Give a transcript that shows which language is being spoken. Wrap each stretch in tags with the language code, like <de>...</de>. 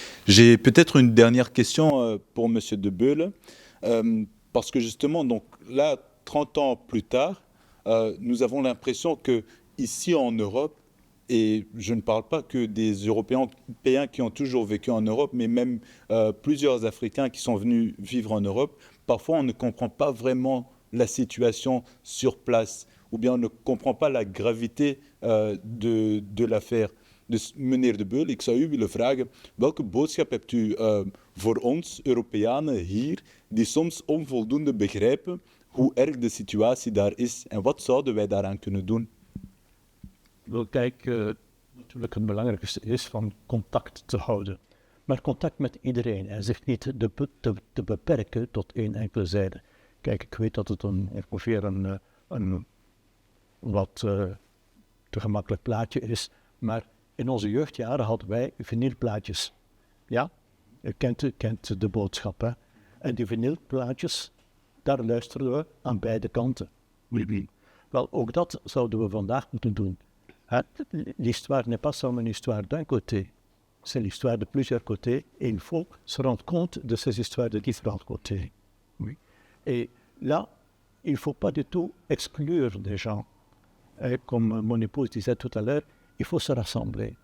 <fr>J'ai peut-être une dernière question pour Monsieur de Beul, parce que justement, donc là, 30 ans plus tard, nous avons l'impression que ici en Europe, et je ne parle pas que des Européens qui ont toujours vécu en Europe, mais même plusieurs Africains qui sont venus vivre en Europe, parfois on ne comprend pas vraiment la situation sur place, ou bien on ne comprend pas la gravité de l'affaire.</fr> <nl>Dus meneer De Beul, ik zou u willen vragen, welke boodschap hebt u voor ons, Europeanen hier, die soms onvoldoende begrijpen hoe erg de situatie daar is en wat zouden wij daaraan kunnen doen? Wel, kijk, natuurlijk het belangrijkste is van contact te houden. Maar contact met iedereen en zich niet te beperken tot één enkele zijde. Kijk, ik weet dat het ongeveer een wat te gemakkelijk plaatje is, maar in onze jeugdjaren hadden wij vinylplaatjes. Ja, u kent de boodschap, hè? En die vinylplaatjes, daar luisterden we aan beide kanten. Wel, ook dat zouden we vandaag moeten doen.</nl> <fr>L'histoire n'est pas seulement une histoire d'un côté, c'est l'histoire de plusieurs côtés, et il faut se rendre compte de ces histoires de différents côtés. Oui. Et là, il ne faut pas du tout exclure des gens. Et comme mon épouse disait tout à l'heure, il faut se rassembler.</fr>